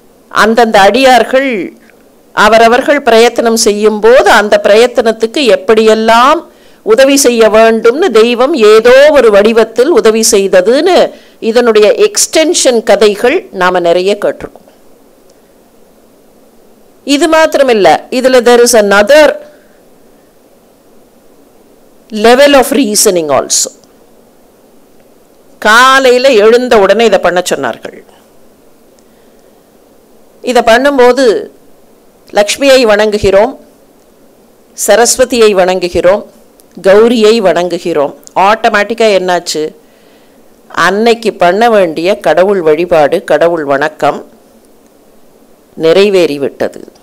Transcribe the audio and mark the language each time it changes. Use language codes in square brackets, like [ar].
[ta] அந்தந்த அடியார்கள் அவரவர்கள் பிரயத்தனம் செய்யும் போது அந்த பிரயத்தனத்துக்கு எப்படியெல்லாம் உதவி செய்ய வேண்டும்னு தெய்வம் ஏதோ ஒரு வடிவத்தில் உதவி செய்ததுன்னு இதனுடைய எக்ஸ்டென்ஷன் கதைகள் நாம நிறைய கேட்டிருக்கோம். இது மாத்திரமில்ல, இதுல [en] there is another level of reasoning also. [ta] காலையில எழுந்த உடனே இதை பண்ண சொன்னார்கள். இதை பண்ணும்போது லக்ஷ்மியை வணங்குகிறோம், சரஸ்வதியை வணங்குகிறோம், கௌரியை வணங்குகிறோம். ஆட்டோமேட்டிக்காக என்னாச்சு, அன்னைக்கு பண்ண வேண்டிய கடவுள் வழிபாடு, கடவுள் வணக்கம் நிறைவேறிவிட்டது.